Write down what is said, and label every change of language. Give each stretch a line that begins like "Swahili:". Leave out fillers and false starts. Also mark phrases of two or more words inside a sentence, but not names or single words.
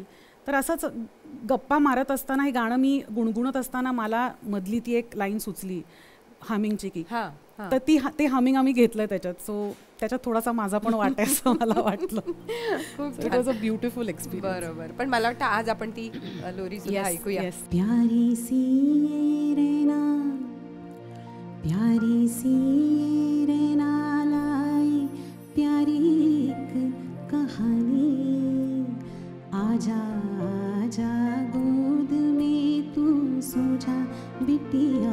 Marathi: तर असंच गप्पा मारत असताना हे गाणं मी गुणगुणत असताना मला मधली ती एक लाईन सुचली हमिंगची की, तर ते हमिंग आम्ही घेतलंय त्याच्यात. सो त्याच्यात थोडासा माझा पण वाटायचं मला वाटलं.
English: It was a beautiful experience.
Marathi: बरोबर. पण मला वाटतं आज आपण ती लोरी सुद्धा ऐकूया.
Hindi: प्यारी सी रहना, प्यारी सी रहना लाई प्यारी एक कहानी, आजा आजा गोद में तू सो जा बिटिया